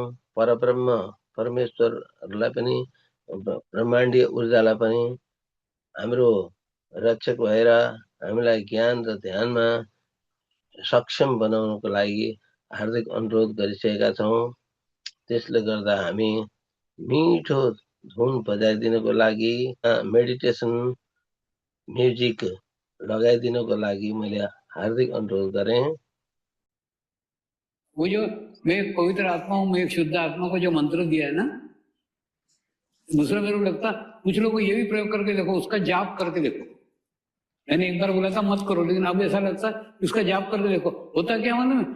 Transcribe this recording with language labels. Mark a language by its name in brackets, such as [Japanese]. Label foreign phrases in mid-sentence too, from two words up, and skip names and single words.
[Nepali] परब्रह्म परमेश्वरहरूलाई पनि, ब्रह्माण्डीय ऊर्जालाई पनि हाम्रो रक्षक भएर हामीलाई ज्ञान र ध्यानमा सक्षम बनाउनको लागि हार्दिक अनुरोध गरिसकेका छौं। त्यसले गर्दा हामी मिठो धुन बजाइदिनको लागि, [English] meditation music [Nepali] लगाइदिनको लागि मैले हार्दिक अनुरोध गरेँ। [Hindi] वो जो मैं एक पवित्र आत्मा हूं, मैं एक शुद्ध आत्मा को जो मंत्र दिया है ना, दूसरा मेरे को लगता कुछ लोग को ये भी प्रयोग करके देखो, उसका जाप करके देखो। मैंने एक बार बोला था मत करो, लेकिन अब ऐसा लगता है उसका जाप करके देखो। होता क्या मालूम है?